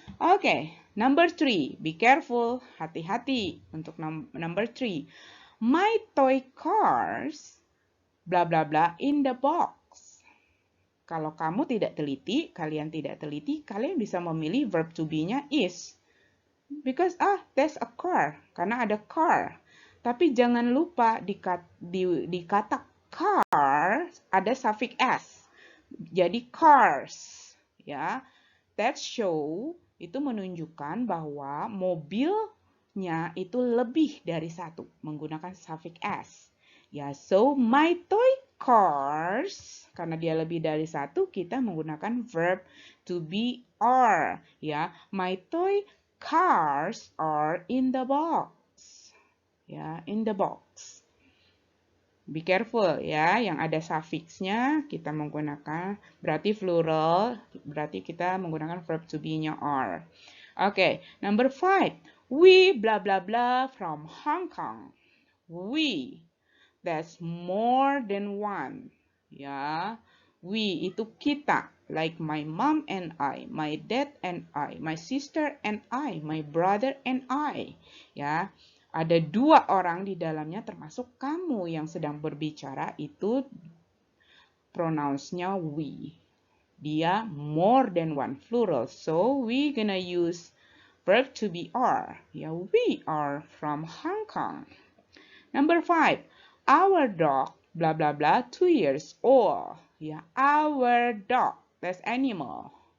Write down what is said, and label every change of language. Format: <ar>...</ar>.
<en>Oke, number 3. Be careful,</en> <id>hati-hati untuk</id> <en>number 3. My toy cars bla bla bla in the box.</en> <id>Kalau kamu tidak teliti, kalian bisa memilih verb to be-nya is.</id> <en>Because there's a car,</en> <id>karena ada car. Tapi jangan lupa di kata car ada suffix s. Jadi cars, ya.</id> <en>That show</en> <id>itu menunjukkan bahwa mobil nya itu lebih dari satu menggunakan suffix s. Ya,</id> <en>so my toy cars,</en> <id>karena dia lebih dari satu, kita menggunakan verb to be are.</id> <en>Ya, my toy cars are in the box. Ya, in the box. Be careful</en> <id>ya, yang ada suffixnya kita menggunakan, berarti plural, berarti kita menggunakan verb to be-nya are.</id> <en>Oke, number 5. We blah blah blah from Hong Kong. We, that's more than one. Ya, we</en> <id>itu kita,</id> <en>like my mom and I, my dad and I, my sister and I, my brother and I.</en> <id>Ya, ada dua orang di dalamnya termasuk kamu yang sedang berbicara, itu pronounsnya we. Dia</id> <en>more than one, plural. So we gonna use verb to be are. Ya, we are from Hong Kong. Number 5. Our dog, blah blah blah, 2 years old. Ya, our dog, that's animal.</en>